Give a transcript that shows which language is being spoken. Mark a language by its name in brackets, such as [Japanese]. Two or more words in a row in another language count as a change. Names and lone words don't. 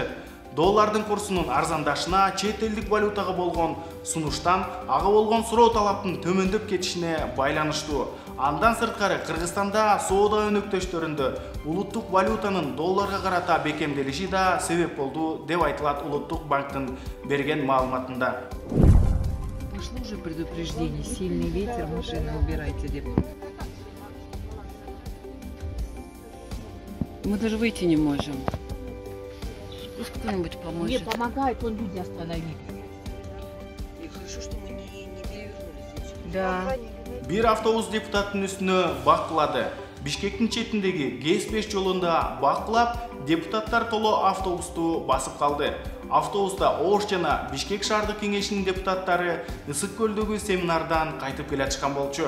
[Kyrgyz] Доллардын курсунун арзандашына чет элдик валютага болгон сунуштан ага болгон суроо талаптын төмөндөп кетишине байланыштуу. Андан сырткары Кыргызстанда соода өнөктөштөрүндө улуттук валютанын долларга карата бекемделиши да себеп болду деп айтылат Улуттук банктын берген маалыматында. [Russian] Пошло уже предупреждение, сильный ветер, машины убирайте, деп. Мы даже выйти не можем. Пусть кто-нибудь поможет. Не помогает, он люди остановили. И хорошо, что мы не перевернулись здесь. Да. [Kyrgyz] Бир автобус депутаттын үстүнө бакылады. Бишкектин четиндеги ГЭС-5 жолунда бакылап, депутаттар толо автобусту басып калды. Автобуста Ош жана Бишкек шаардык кеңешинин депутаттары Ысык көлдөгү семинардан кайтып келе жаткан болчу.